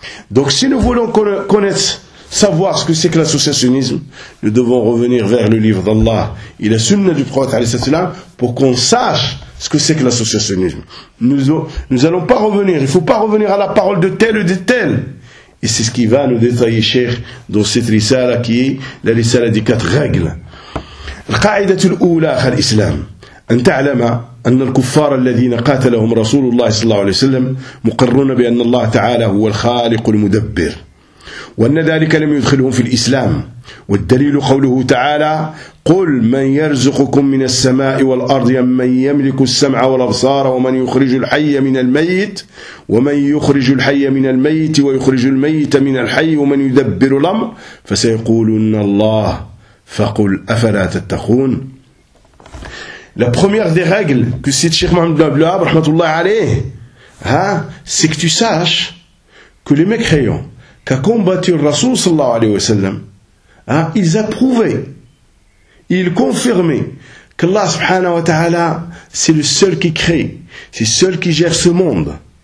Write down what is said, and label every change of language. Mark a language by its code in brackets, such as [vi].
[fr] Donc si nous voulons connaître, savoir ce que c'est que l'associationnisme, nous devons revenir vers le livre d'Allah et la Sunna du prophète alayhi wa sallam pour qu'on sache ce que c'est que l'associationnisme. Nous n'allons pas revenir, il ne faut pas revenir à la parole de tel ou de tel. Et c'est ce qui va nous détailler, Cheikh, dans cette risala qui est la risala des quatre règles. [ar] القاعدة الأولى أخ الإسلام أن تعلم أن الكفار الذين قاتلهم رسول الله صلى الله عليه وسلم مقرون بأن الله تعالى هو الخالق المدبر وأن ذلك لم يدخلهم في الإسلام والدليل قوله تعالى قل من يرزقكم من السماء والأرض من يملك السمع والأبصار ومن يخرج الحي من الميت ومن يخرج الحي من الميت ويخرج الميت من الحي ومن يدبر الأمر فسيقولون الله فَقُلْ أَفَلَا تَتَّخُونَ. [fr] La première des règles que cite Cheikh Mohamed Ben Abdelwahab, rahmatullah alayh, hein, c'est que tu saches que les mécréants qui ont combattu le Rasoul sallallahu alayhi wa sallam, hein, ils approuvaient, ils confirmaient qu'Allah subhanahu wa ta'ala, c'est le seul qui crée, c'est le seul qui gère ce monde.